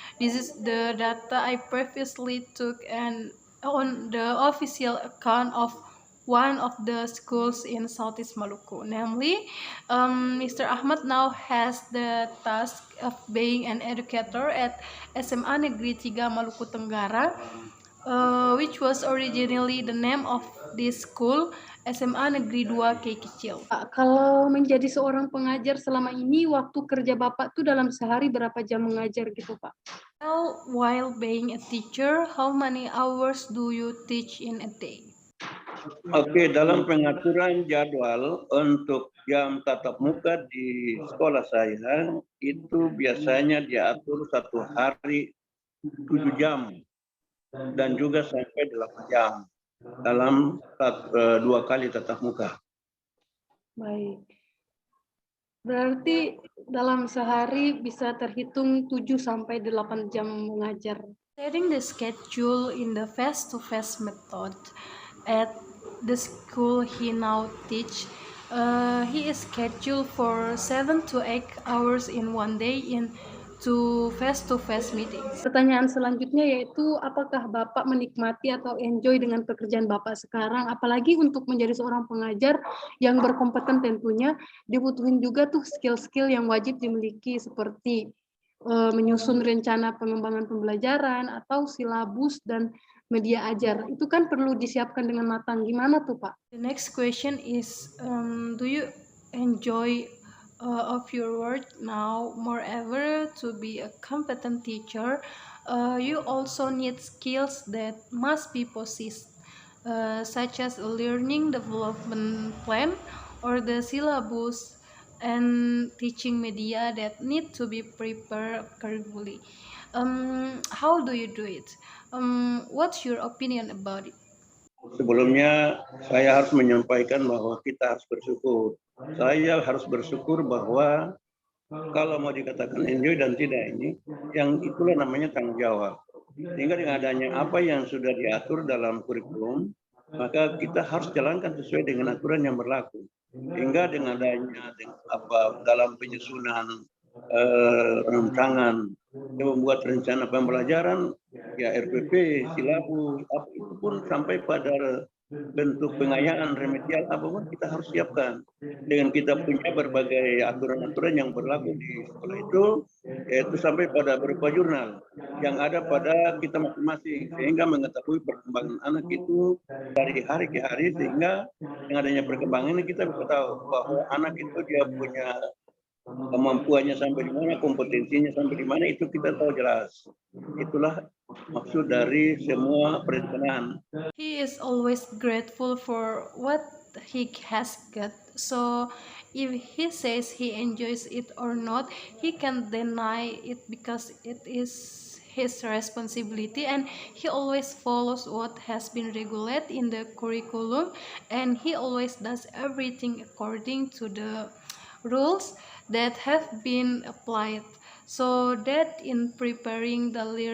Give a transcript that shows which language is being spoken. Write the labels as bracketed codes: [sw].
[en] This is the data I previously took and on the official account of one of the schools in Southeast Maluku. Namely, Mr. Ahmad now has the task of being an educator at SMA Negeri 3 Maluku Tenggara, which was originally the name of this school, SMA Negeri 2 Kei Kecil. [id] Kalau menjadi seorang pengajar selama ini, waktu kerja Bapak tuh dalam sehari berapa jam mengajar gitu, Pak? [en] Well, while being a teacher, how many hours do you teach in a day? [id] Oke, dalam pengaturan jadwal untuk jam tatap muka di sekolah saya, itu biasanya diatur satu hari 7 jam dan juga sampai 8 jam dalam 2 kali tatap muka. Baik. Berarti dalam sehari bisa terhitung 7 sampai 8 jam mengajar. [en] Setting the schedule in the face-to-face method at the school he now teach, he is scheduled for 7 to 8 hours in one day in to face-to-face meetings. [id] Pertanyaan selanjutnya yaitu apakah Bapak menikmati atau enjoy dengan pekerjaan Bapak sekarang, apalagi untuk menjadi seorang pengajar yang berkompeten tentunya dibutuhin juga tuh skill-skill yang wajib dimiliki seperti menyusun rencana pengembangan pembelajaran atau silabus dan media ajar. Itu kan perlu disiapkan dengan matang. Gimana tuh, Pak? [en] The next question is, do you enjoy of your work now? Moreover, to be a competent teacher, you also need skills that must be possessed, such as a learning development plan or the syllabus and teaching media that need to be prepared carefully. How do you do it? What's your opinion about it? [id] Sebelumnya saya harus menyampaikan bahwa kita harus bersyukur. Saya harus bersyukur bahwa kalau mau dikatakan enjoy dan tidak ini, yang itulah namanya tanggung jawab. Sehingga dengan adanya apa yang sudah diatur dalam kurikulum, maka kita harus jalankan sesuai dengan aturan yang berlaku. Hingga dengan adanya dalam penyusunan rancangan yang membuat rencana pembelajaran, ya RPP, silabus, itu pun sampai pada bentuk pengayaan remedial apapun kita harus siapkan. Dengan kita punya berbagai aturan-aturan yang berlaku di sekolah itu, yaitu sampai pada berupa jurnal yang ada pada kita masing-masing, sehingga mengetahui perkembangan anak itu dari hari ke hari, sehingga dengan adanya perkembangan ini kita bisa tahu bahwa anak itu dia punya kemampuannya sampai di mana, kompetensinya sampai di mana, itu kita tahu jelas. Itulah maksud dari semua perencanaan. [en] He is always grateful for what he has got. So if he says he enjoys it or not, he can't deny it because it is his responsibility, and he always follows what has been regulated in the curriculum, and he always does everything according to the rules that have been applied, so that in preparing the